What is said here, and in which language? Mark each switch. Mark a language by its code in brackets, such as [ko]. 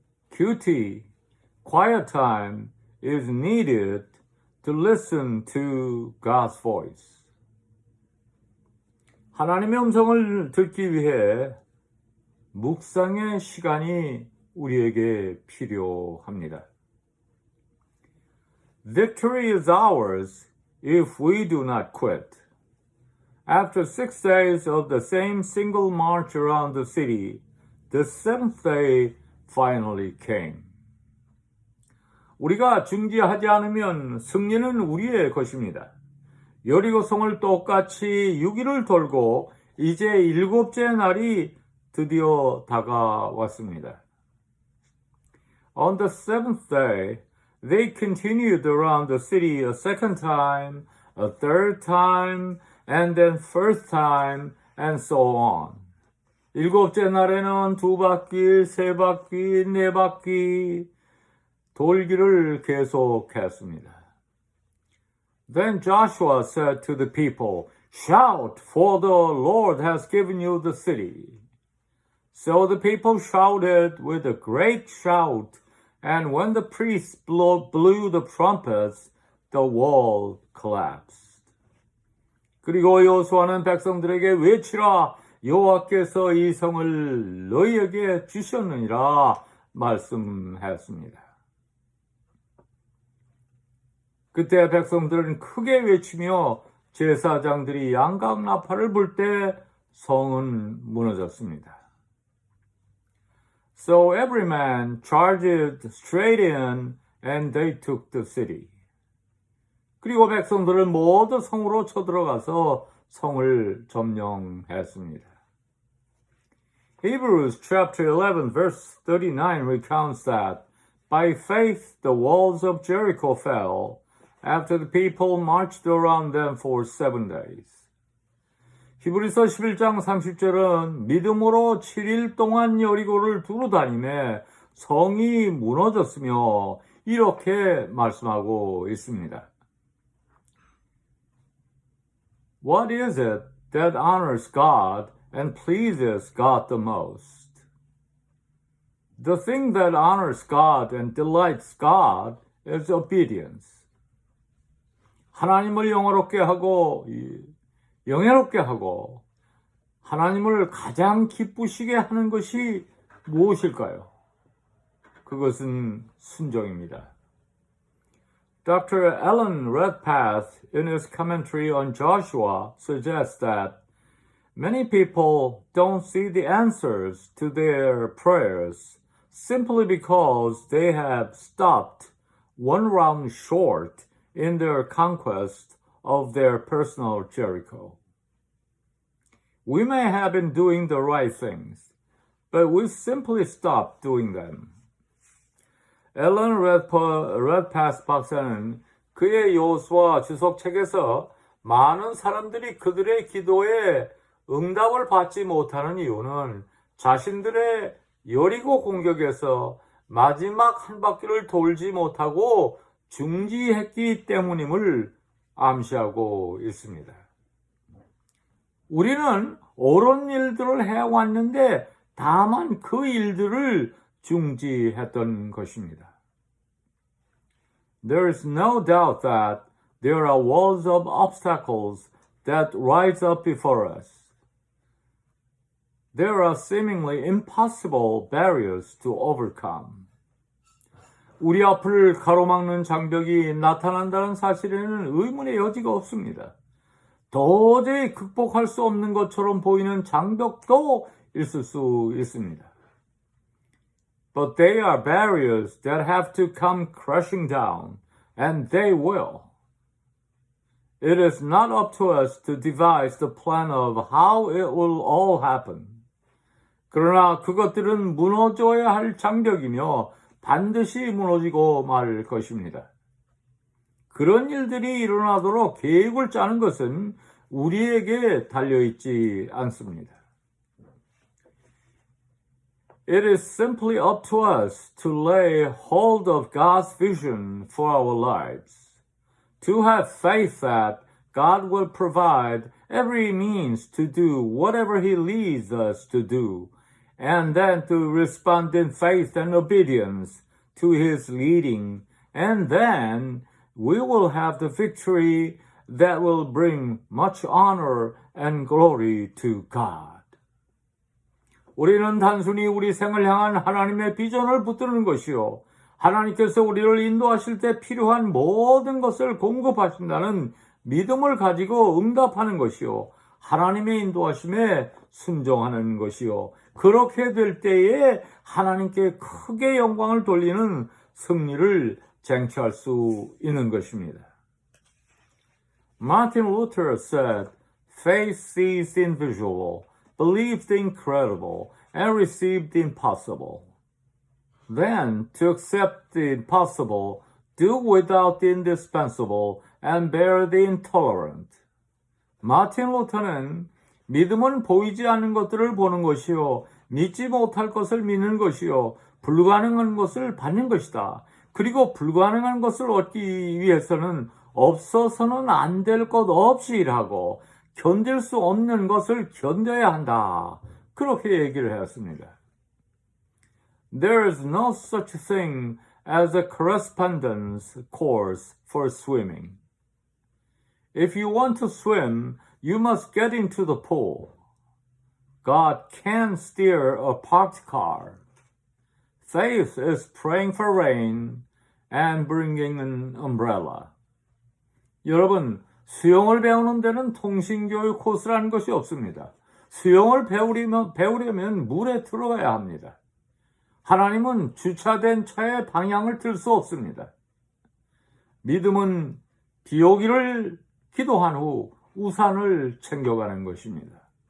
[en] QT, quiet time is needed to listen to God's voice. [ko] 하나님의 음성을 듣기 위해 묵상의 시간이 우리에게 필요합니다. [en] Victory is ours if we do not quit. After 6 days of the same single march around the city, the seventh day finally came. [ko] 우리가 중지하지 않으면 승리는 우리의 것입니다. 여리고성을 똑같이 6일을 돌고 이제 7째 날이 드디어 다가왔습니다. [en] On the seventh day, they continued around the city a second time, a third time, and then first time, and so on. [ko] 7째 날에는 2바퀴, 3바퀴, 4바퀴 돌기를 계속했습니다. [en] Then Joshua said to the people, "Shout, for the Lord has given you the city." So the people shouted with a great shout, and when the priests blew the trumpets, the wall collapsed. [ko] 그리고 여호수아는 백성들에게 외치라, 여호와께서 이 성을 너희에게 주셨느니라 말씀했습니다. 그때 백성들은 크게 외치며 제사장들이 양각나팔을 불 때 성은 무너졌습니다. [en] So every man charged straight in and they took the city. [ko] 그리고 백성들은 모두 성으로 쳐들어가서 성을 점령했습니다. [en] Hebrews chapter 11 verse 39 recounts that by faith the walls of Jericho fell after the people marched around them for 7 days. [ko] 히브리서 11장 30절은 믿음으로 7일 동안 여리고를 두루다니며 성이 무너졌으며 이렇게 말씀하고 있습니다. [en] What is it that honors God and pleases God the most? The thing that honors God and delights God is obedience. [ko] 하나님을 영화롭게 하고 영예롭게 하고 하나님을 가장 기쁘시게 하는 것이 무엇일까요? 그것은 순종입니다. Dr. [en] Alan Redpath, in his commentary on Joshua, suggests that many people don't see the answers to their prayers simply because they have stopped one round short in their conquest of their personal Jericho. We may have been doing the right things, but we simply stopped doing them. [ko] 앨런 레드파스 박사는 그의 여호수아 주석책에서 많은 사람들이 그들의 기도에 응답을 받지 못하는 이유는 자신들의 여리고 공격에서 마지막 한 바퀴를 돌지 못하고 중지했기 때문임을 암시하고 있습니다. 우리는 옳은 일들을 해왔는데 다만 그 일들을 중지했던 것입니다. [en] There is no doubt that there are walls of obstacles that rise up before us. There are seemingly impossible barriers to overcome. [ko] 우리 앞을 가로막는 장벽이 나타난다는 사실에는 의문의 여지가 없습니다. 도저히 극복할 수 없는 것처럼 보이는 장벽도 있을 수 있습니다. [en] But they are barriers that have to come crashing down, and they will. It is not up to us to devise the plan of how it will all happen. [ko] 그러나 그것들은 무너져야 할 장벽이며 반드시 무너지고 말 것입니다. 그런 일들이 일어나도록 계획을 짜는 것은 우리에게 달려있지 않습니다. [en] It is simply up to us to lay hold of God's vision for our lives, to have faith that God will provide every means to do whatever He leads us to do, and then to respond in faith and obedience to His leading, and then we will have the victory that will bring much honor and glory to God. [ko] 우리는 단순히 우리 생을 향한 하나님의 비전을 붙드는 것이요, 하나님께서 우리를 인도하실 때 필요한 모든 것을 공급하신다는 믿음을 가지고 응답하는 것이요, 하나님의 인도하심에 순종하는 것이요. 그렇게 될 때에 하나님께 크게 영광을 돌리는 승리를 쟁취할 수 있는 것입니다. [en] Martin Luther said, "Faith sees the invisible, believes the incredible, and receives the impossible. Then, to accept the impossible, do without the indispensable, and bear the intolerant." [ko] 마틴 루터는 믿음은 보이지 않는 것들을 보는 것이요, 믿지 못할 것을 믿는 것이요, 불가능한 것을 받는 것이다. 그리고 불가능한 것을 얻기 위해서는 없어서는 안 될 것 없이 일하고 견딜 수 없는 것을 견뎌야 한다. 그렇게 얘기를 하였습니다. [en] There is no such thing as a correspondence course for swimming. If you want to swim, you must get into the pool. God can steer a parked car. Faith is praying for rain and bringing an umbrella. [ko] 여러분, 수영을 배우는 데는 통신교육 코스라는 것이 없습니다. 수영을 배우려면 물에 들어가야 합니다. 하나님은 주차된 차의 방향을 틀 수 없습니다. 믿음은 비 오기를 기도한 후 우산을 챙겨가는 것입니다.